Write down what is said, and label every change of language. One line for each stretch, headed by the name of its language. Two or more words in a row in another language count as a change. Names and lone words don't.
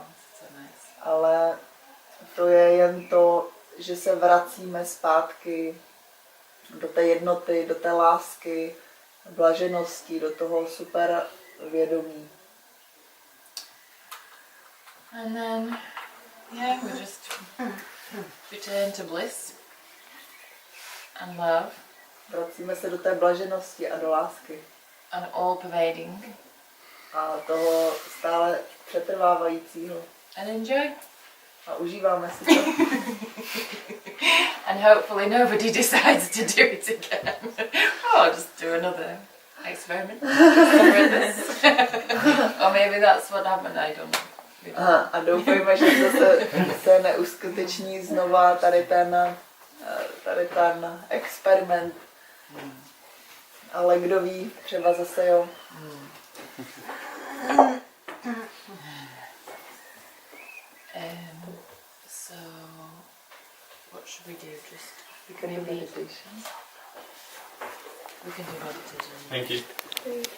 English: So nice.
Czech: Ale to je jen to, že se vracíme zpátky do té jednoty, do té lásky, blaženosti, do toho super vědomí.
English: And then, yeah, we just return to bliss and love
Czech: Vracíme se do té blaženosti a do lásky.
English: and all pervading,
Czech: A toho stále přetrvávajícího.
English: and enjoy.
Czech: A užíváme si to.
English: And hopefully nobody decides to do it again. Oh, I'll just do another experiment. This. Or maybe that's what happened, I don't know. We don't know.
Czech: A doufejme, že se neuskuteční znova tady ten experiment. Ale kdo ví, třeba zase jo.
English: So, what should we do? Just We can do meditation. we can do meditation. Thank you.